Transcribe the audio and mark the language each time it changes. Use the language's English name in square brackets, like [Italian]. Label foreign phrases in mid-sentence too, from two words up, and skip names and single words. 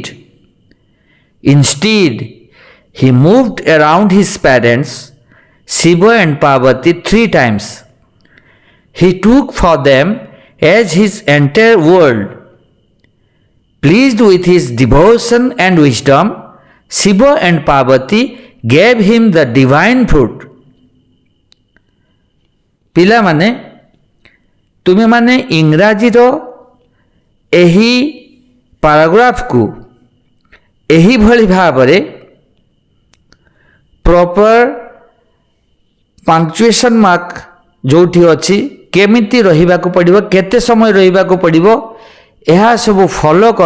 [English] Instead, he moved around his parents, Shiva and Parvati 3 times. He took for them as his entire world. Pleased with his devotion and wisdom, Shiva and Parvati gave him the divine fruit. [Odia] ପିଲା ମାନେ ତୁମେ ମାନେ ଇଂରାଜୀ ର ଏହି ପାରାଗ୍ରାଫ କୁ ଏହି ଭଲ ଭାବରେ [English] proper punctuation mark [Odia] ଯୋଉଠି ଅଛି କେମିତି ରହିବା କୁ ପଡ଼ିବ, କେତେ ସମୟ ରହିବା କୁ ପଡ଼ିବ, ଏହା ସବୁ ଫଲୋ କର।